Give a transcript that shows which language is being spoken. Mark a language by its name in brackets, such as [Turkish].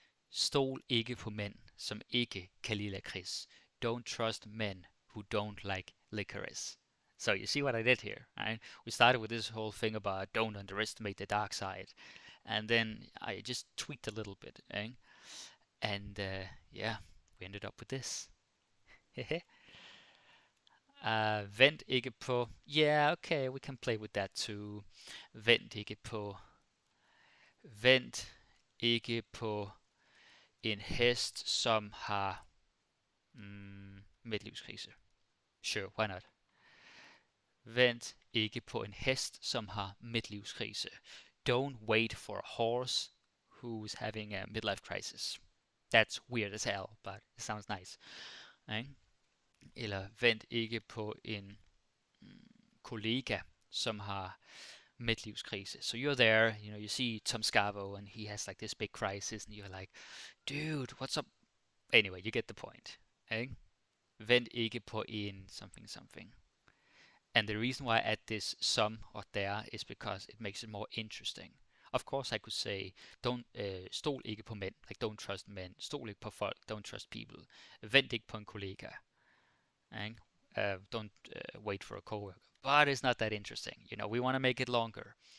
[Danish] Stol ikke på mænd, som ikke kan lide lakrids. [English] Don't trust men who don't like licorice. So you see what I did here, right? We started with this whole thing about don't underestimate the dark side. And then I just tweaked a little bit, eh? And yeah, we ended up with this. Vent ikke på... Yeah, okay, we can play with that too. [Danish] Vent ikke på... Vent ikke på en hest, som har midtlivskrise. [English] Sure, why not? [Danish] Vent ikke på en hest, som har midtlivskrise. [English] Don't wait for a horse who's having a midlife crisis. That's weird as hell, but it sounds nice. [Danish] Ikke? Eller vent ikke på en kollega, som har midtlivskrise. [English] So you're there, you see Tom Scavo, and he has like this big crisis, and you're like, dude, what's up? Anyway, you get the point. [Danish] Ikke? Vent ikke på en something. [English] And the reason why I add this some or there is because it makes it more interesting. Of course, I could say, don't stol ikke på mænd, like don't trust men. [Danish] Stol ikke på folk, [English] don't trust people. [Danish] Vent ikke på en kollega. [English] Don't wait for a coworker. But it's not that interesting. We want to make it longer.